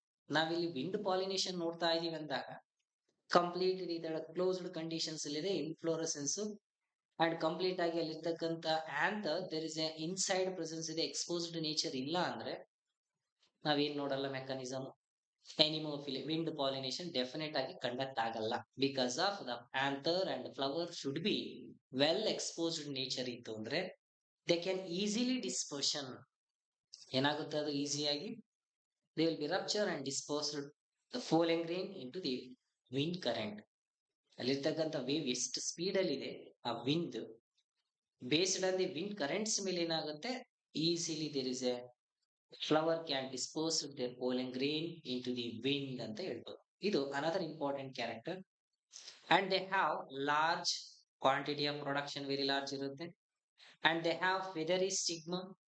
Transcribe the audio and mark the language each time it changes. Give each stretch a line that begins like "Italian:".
Kannada: ನಾವಿಲ್ಲಿ
English: wind pollination
Kannada: ನೋಡ್ತಾ ಇದೀವಿ ಅಂದಾಗ
English: complete ಇದರ closed conditions ಇದೆ inflorescence and complete
Kannada: ಆಗಿ ಅಲ್ಲಿರ್ತಕ್ಕಂಥ
English: anther there is a inside presence ಇದೆ, exposed nature
Kannada: ಇಲ್ಲ ಅಂದ್ರೆ ನಾವೇನ್ ನೋಡಲ್ಲ
English: mechanism anemophily wind pollination definite ಆಗಿ conduct
Kannada: ಆಗಲ್ಲ.
English: because of the anther and flower should be well exposed nature
Kannada: ಇತ್ತು ಅಂದ್ರೆ
English: They can easily dispersion.
Kannada: ಏನಾಗುತ್ತೆ ಅದು ಈಸಿಯಾಗಿ
English: they will be ruptured and dispersed the pollen grain into the wind current.
Kannada: ಅಲ್ಲಿರ್ತಕ್ಕಂಥ
English: wave
Kannada: ಎಷ್ಟು
English: speed
Kannada: ಅಲ್ಲಿ ಇದೆ,
English: ಆ wind based on the wind currents
Kannada: ಮೇಲೆ ಏನಾಗುತ್ತೆ,
English: easily there is a flower can dispose there pollen grain into the wind
Kannada: ಅಂತ ಹೇಳ್ಬೋದು.
English: ಇದು another important character. And they have large quantity of production,
Kannada: very large ಇರುತ್ತೆ.
English: And they have feathery stigma.